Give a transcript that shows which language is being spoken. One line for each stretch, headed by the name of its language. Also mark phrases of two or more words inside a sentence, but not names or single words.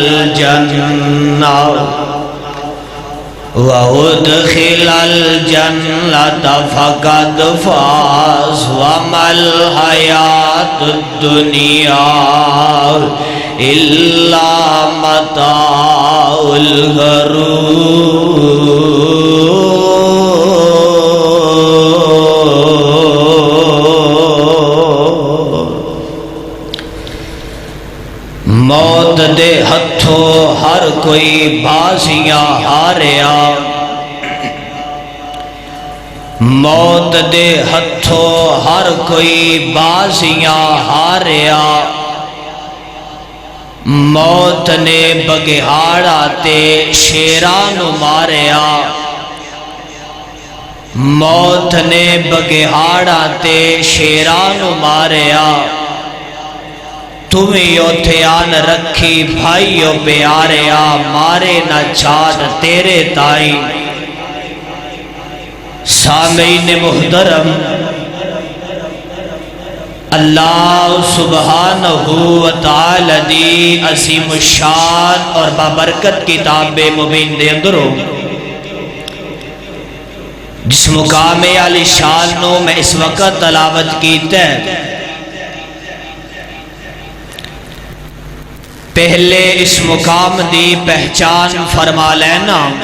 Arabic: الجنة فقد فاز وما الحياة الدنيا إلا متاع
Punjabi: الغرور موت دے ہتھوں ہر کوئی بازیاں ہاریا موت دے ہتھوں ہر کوئی بازیاں ہاریا موت نے بگہاڑا تے شیران ماریا موت نے بگہاڑا تے شیران ماریا تمہیں اوتھے آن رکھی بھائیو پیاریا مارے نہ چھاڑ تیرے تائیں سامعین محترم
Arabic: اللہ سبحانہ وتعالی
Punjabi: دی عظیم الشان اور بابرکت کتاب مبین دے اندروں جس مقام علی شان نو میں اس وقت تلاوت کیتا ہے پہلے اس مقام دی پہچان فرما لینا،